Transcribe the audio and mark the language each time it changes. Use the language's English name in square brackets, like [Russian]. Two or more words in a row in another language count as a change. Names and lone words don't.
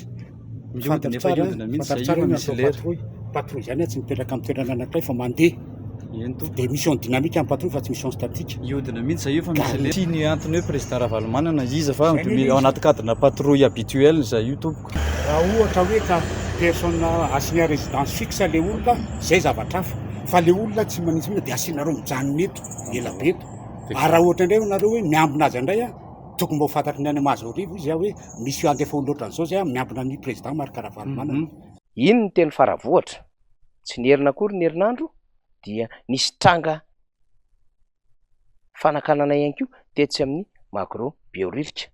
[Malagasy] Miodina efa iodina mihitsy zay io misy lera. Patrouille zany tsy mipetraka amin'ny toerana anankiray fa mandeha. De [French] mission dynamique [Malagasy] amin'ny patrouille fa tsy [French] mission statique. [Malagasy] Iodina mihitsy zay io fa misy lera. Tiny antony hoe président Ravalomanana izy fa ao anaty cadrana [French] patrouille habituelle [Malagasy] zay io tompoko. Raha ohatra hoe ka [French] personne assigné résidence fixe [Malagasy] le olona zay zavatra hafa fa le olona tsy manintsy mihitsy dia asiana reo mijanona eto ela be eto. Raha ohatra indray nareo hoe miambina azy indray tokony mba ho fantatry ny any Mahazorivo izy hoe misy andefa olo ohatran'izao zay miambina ny président Marc Ravalomanana. Iny ny teny Faravohatra tsy nierina akory ny herinandro dia nisy tranga fanakanana ihany koa tetsy amin'ny Macro Beoririka.